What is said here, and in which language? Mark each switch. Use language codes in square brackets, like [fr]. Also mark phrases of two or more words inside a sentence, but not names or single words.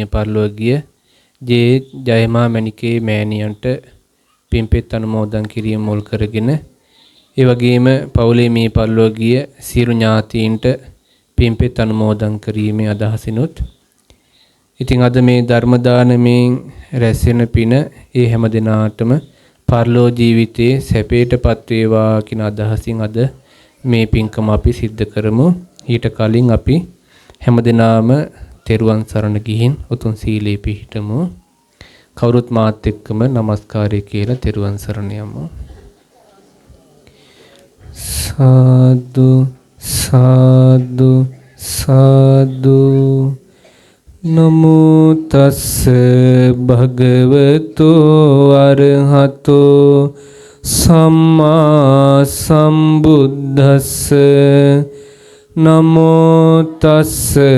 [si] පරලොව ගිය ජේ ජයමා මැණිකේ මෑණියන්ට පින්පෙත් අනුමෝදන් කිරීම මුල් කරගෙන ඒ වගේම පවුලේ මිය පරලොව ගිය සියලු ඥාතීන්ට පින්පෙත් අනුමෝදන් කිරීමේ අදහසිනුත් ඉතින් අද මේ ධර්ම දානමෙන් රැස්වෙන පින ඒ හැම දිනාටම පරලෝ ජීවිතයේ සැපයටපත් වේවා කියන අදහසින් අද මේ පින්කම අපි සිද්ධ කරමු. ඊට කලින් අපි හැම දිනාම තෙරුවන් සරණ ගිහින් උතුම් සීලේ පිහිටමු. කවුරුත් මාත් එක්කම নমස්කාරය කියලා තෙරුවන් සරණ යමු. [pi] සාදු සාදු සාදු නමෝ තස්ස භගවතු අරහතෝ සම්මා සම්බුද්දස්ස නමෝ තස්ස